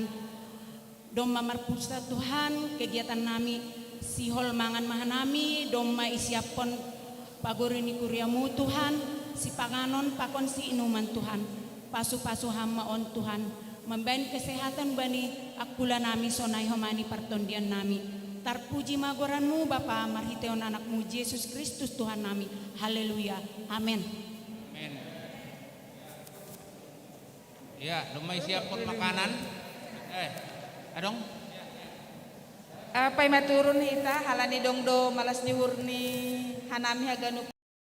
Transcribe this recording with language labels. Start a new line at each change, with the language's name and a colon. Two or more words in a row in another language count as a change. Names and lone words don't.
Batak Simalungun: Doma marpusta Tuhan kegiatan nami sihol mangan mahanami, doma isiapon paguri ni kuriamu Tuhan, si panganon pakon si inuman Tuhan, pasu-pasu hama on Tuhan, membain kesehatan bani akula nami sonai homani partondian nami. Tarpuji magoranmu Bapa marhiteon anakmu Yesus Kristus Tuhan nami. Haleluya. Amin. Amin. Ya, lumai siap pun makanan. Adong.
Indonesian: Apa yang
Batak Simalungun: maturun hita halani dongdo malas nyuhur ni hanami haganu